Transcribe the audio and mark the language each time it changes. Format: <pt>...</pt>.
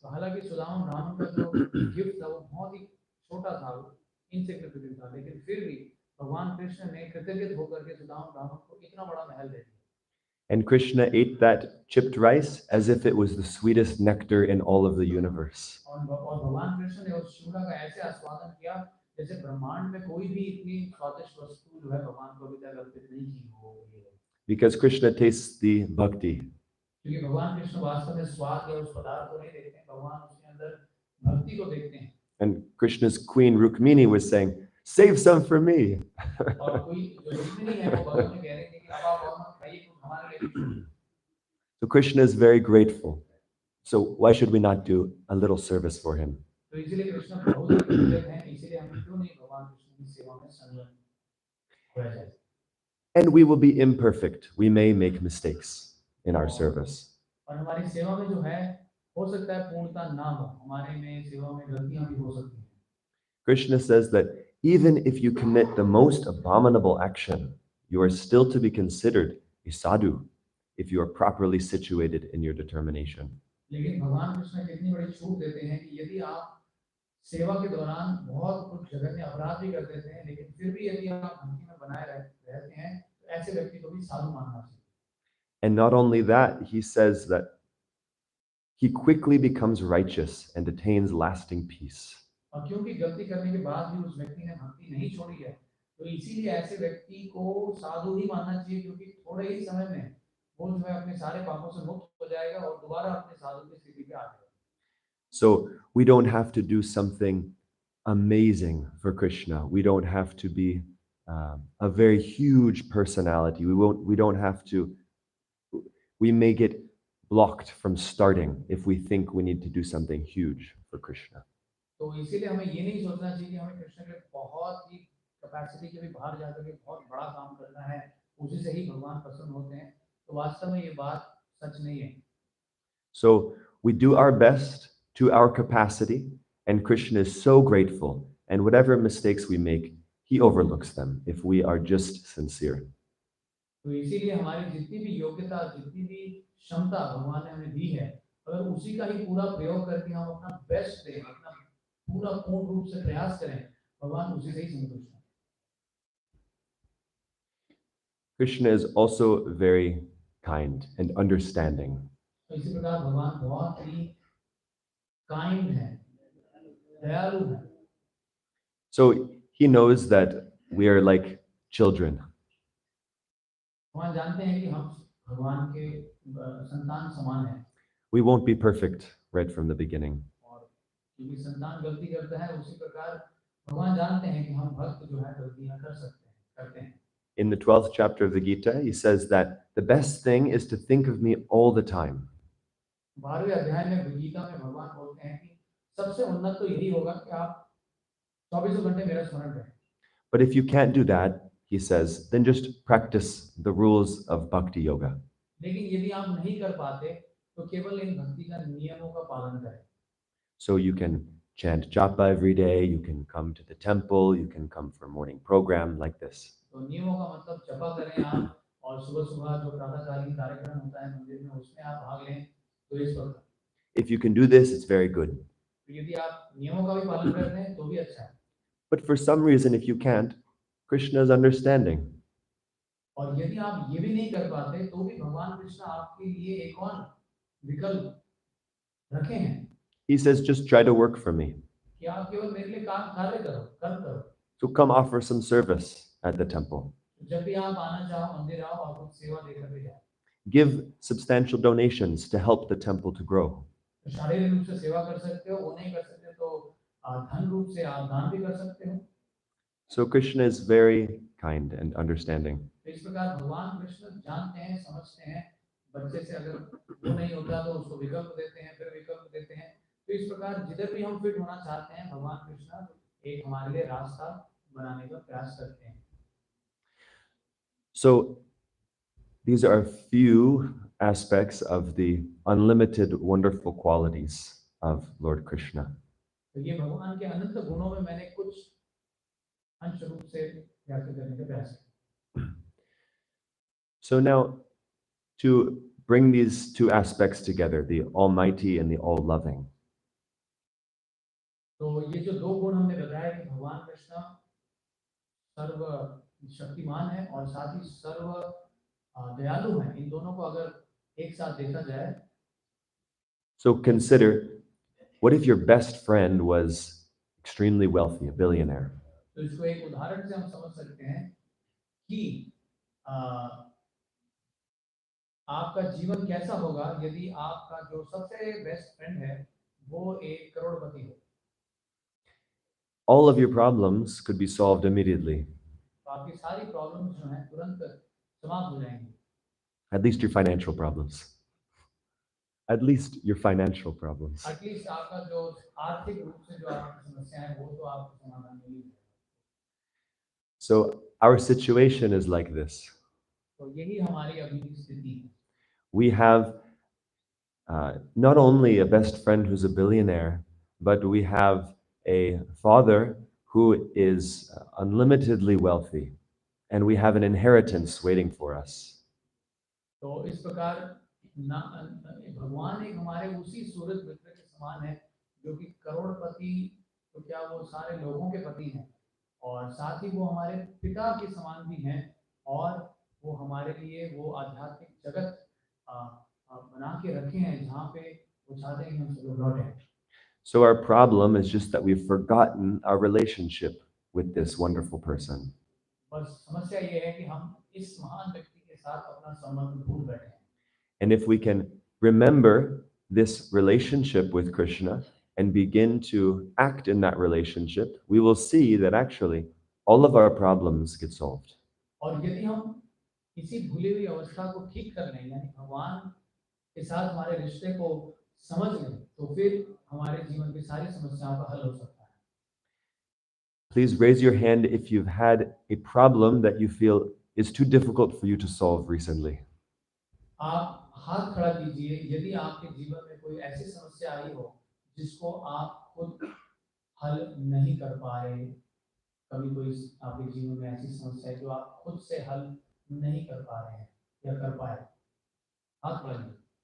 <hi>तो हालांकि सुदामा ब्राह्मण का जो गिफ्ट था वो बहुत ही छोटा था, इनसिग्निफिकेंट था, लेकिन फिर भी भगवान कृष्ण ने कृतज्ञ होकर के सुदामा ब्राह्मण को इतना बड़ा महल दे दिया।</hi> <en>And Krishna ate that chipped rice as if it was the sweetest nectar in all of the universe.</en> <hi>और भगवान कृष्ण ने उस चूड़ा का ऐसे आस्वादन किया जैसे ब्रह्मांड में कोई भी इतनी स्वादिष्ट वस्तु जो है भगवान को अभी तक अर्पित नहीं की हो।</hi> <en>Because Krishna tastes the bhakti.</en> <hi>क्योंकि भगवान कृष्ण वास्तव में स्वाद या उस पदार्थ को नहीं देखते हैं, भगवान उसके अंदर भक्ति को देखते हैं।</hi> <en>And Krishna's queen Rukmini was saying, "Save some for me."</en> <hi>और कोई जो रुक्मिणी है वो भगवान में कह रही थी कि अब आप और मत खाइए, कुछ हमारे लिए भी छोड़िए।</hi> <en>So Krishna is very grateful. So why should we not do a little service for him?</en> <hi>तो इसीलिए कृष्ण बहुत ही कृतज्ञ हैं, इसीलिए हम क्यों नहीं भगवान कृष्ण की सेवा में संलग्न हो जाए।</hi> <en>And we will be imperfect. We may make mistakes in our service.</en> <hi>और हमारी सेवा में जो है हो सकता है पूर्णता ना हो, हमारे में सेवा में गलतियां भी हो सकती हैं।</hi> <en>Krishna says that even if you commit the most abominable action, you are still to be considered a sadhu if you are properly situated in your determination.</en> <hi>लेकिन भगवान कृष्ण कितनी बड़ी छूट देते हैं कि यदि आप सेवा के दौरान बहुत कुछ जघन्य अपराध भी कर देते हैं, लेकिन फिर भी यदि आप भक्ति में बनाए रहते हैं तो ऐसे व्यक्ति को भी साधु मानना चाहिए।</hi> <en>And not only that, he says that he quickly becomes righteous and attains lasting peace.</en> <hi>और क्योंकि गलती करने के बाद भी उस व्यक्ति ने भक्ति नहीं छोड़ी है, तो इसीलिए ऐसे व्यक्ति को साधु ही मानना चाहिए, क्योंकि थोड़े ही समय में वो जो है अपने सारे पापों से मुक्त हो जाएगा और दोबारा अपने साधु की स्थिति पे आ जाएगा।</hi> <en>So we don't have to do something amazing for Krishna. We don't have to be a very huge personality. We don't have to. We may get blocked from starting if we think we need to do something huge for Krishna.</en> <hi>तो इसीलिए हमें ये नहीं सोचना चाहिए कि हमें कृष्ण के बहुत ही कैपेसिटी के भी बाहर जाकर के बहुत बड़ा काम करना है, उसी से ही भगवान प्रसन्न होते हैं। तो वास्तव में ये बात सच नहीं है।</hi> <en>So we do our best to our capacity, and Krishna is so grateful. And whatever mistakes we make, he overlooks them if we are just sincere.</en> <hi>तो इसीलिए हमारी जितनी भी योग्यता, जितनी भी क्षमता भगवान ने हमें दी है, अगर उसी का ही पूरा प्रयोग करके हम अपना बेस्ट दें, अपना पूरा पूर्ण रूप से प्रयास करें, भगवान उसी से ही संतुष्ट हैं।</hi> <en>Krishna is also very kind and understanding.</en> <hi>तो इसी प्रकार भगवान बहुत ही काइंड है, दयालु है।</hi> <en>So he knows that we are like children.</en> <hi>भगवान जानते हैं कि हम भगवान के संतान समान हैं।</hi> <en>We won't be perfect right from the beginning.</en> <hi>और क्योंकि संतान गलती करता है, उसी प्रकार भगवान जानते हैं कि हम भक्त जो है गलतियां करते हैं।</hi> <en>In the 12th chapter of the Gita, he says that the best thing is to think of me all the time.</en> <hi>12वें अध्याय में गीता में भगवान बोलते हैं कि सबसे उन्नत तो यही होगा कि आप 24 घंटे मेरा स्मरण करें।</hi> <en>But if you can't do that, he says, then just practice the rules of bhakti yoga.</en> <hi>लेकिन यदि आप नहीं कर पाते तो केवल इन भक्ति का नियमों का पालन करें।</hi> <en>So you can chant japa every day, you can come to the temple, you can come for a morning program like this.</en> <hi>तो नियमों का मतलब जपा करें आप, और सुबह-सुबह जो प्रातःकालीन कार्यक्रम होता है मंदिर में, उसमें आप भाग लें। तो इस प्रकार</hi> <en>If you can do this, it's very good.</en> <hi>यदि आप नियमों का भी पालन करते हैं तो भी अच्छा है।</hi> <en>But for some reason, if you can't, Krishna is understanding.</en> <hi>और यदि आप ये भी नहीं कर पाते तो भी भगवान कृष्ण आपके लिए एक और विकल्प रखे हैं।</hi> <en>He says, just try to work for me.</en> <hi>कि आप केवल मेरे लिए कार्य करो, कर्म करो।</hi> <en>So come offer some service at the temple.</en> <hi>जब भी आप आना चाहो मंदिर आओ और कुछ सेवा देकर के जाओ।</hi> <en>Give substantial donations to help the temple to grow.</en> <hi>शारीरिक रूप से सेवा कर सकते हो, वो नहीं कर सकते तो धन रूप से आप दान भी कर सकते हो।</hi> <en>So Krishna is very kind and understanding.</en> <hi>इस प्रकार भगवान कृष्ण जानते हैं, समझते हैं। बच्चे से अगर वो नहीं होता तो उसको विकल्प देते हैं, फिर विकल्प देते हैं। तो इस प्रकार जिधर भी हम फिट होना चाहते हैं, भगवान कृष्ण एक हमारे लिए रास्ता बनाने का प्रयास करते हैं।</hi> <en>So these are a few aspects of the unlimited wonderful qualities of Lord Krishna.</en> <hi>तो ये भगवान के अनंत गुणों में मैंने कुछ अंश रूप से व्याख्या करने का प्रयास किया।</hi> <en>So now, to bring these two aspects together, the Almighty and the All-Loving,</en> <hi>तो ये जो दो गुण हमने बताया कि भगवान कृष्ण सर्व शक्तिमान है और साथ ही सर्व दयालु है, इन दोनों को अगर एक साथ देखा जाए,</hi> <en>so consider, what if your best friend was extremely wealthy, a billionaire?</en> <hi>तो इसको एक उदाहरण से हम समझ सकते हैं कि आपका जीवन कैसा होगा यदि आपका जो सबसे बेस्ट फ्रेंड है वो एक करोड़पति हो।</hi> <en>All of your problems could be solved immediately.</en> <hi>तो आपकी सारी प्रॉब्लम्स जो हैं तुरंत समाप्त हो जाएंगी।</hi> <en>At least your financial problems. At least your financial problems. At least</en> <hi>आपका जो आर्थिक रूप से जो आपकी समस्या है वो तो आपको समाधान मिल जाएगा।</hi> <en>So our situation is like this.</en> <hi>तो यही हमारी अभी की स्थिति है।</hi> <en>We have not only a best friend who's a billionaire, but we have a father who is unlimitedly wealthy, and we have an inheritance waiting for us.</en> <hi>तो इस प्रकार भगवान एक हमारे उसी सूरज मित्र के समान है जो कि करोड़पति, तो क्या वो सारे लोगों के पति हैं, और साथ ही वो हमारे पिता के समान भी हैं, और वो हमारे लिए वो आध्यात्मिक जगत बना के रखे हैं जहाँ पे वो चाहते हैं हम सब लोग लौटें।</hi> <en>So our problem is just that we've forgotten our relationship with this wonderful person.</en> <hi>पर समस्या ये है कि हम इस महान व्यक्ति के साथ अपना संबंध भूल बैठे हैं।</hi> <en>And if we can remember this relationship with Krishna and begin to act in that relationship, we will see that actually all of our problems get solved.</en> <hi>और यदि हम इसी भूली हुई अवस्था को ठीक कर लें, यानी भगवान के साथ हमारे रिश्ते को समझ लें, तो फिर हमारे जीवन की सारी समस्याओं का हल हो सकता है।</hi> <en>Please raise your hand if you've had a problem that you feel is too difficult for you to solve recently.</en> <hi>आप हाथ खड़ा कीजिए यदि आपके जीवन में कोई ऐसी समस्या आई हो जिसको आप खुद हल नहीं कर पा रहे। कभी कोई आपके जीवन में ऐसी समस्या है जो आप खुद से हल नहीं कर पा रहे हैं या कर पाए, हाथ खड़ा कीजिए।</hi>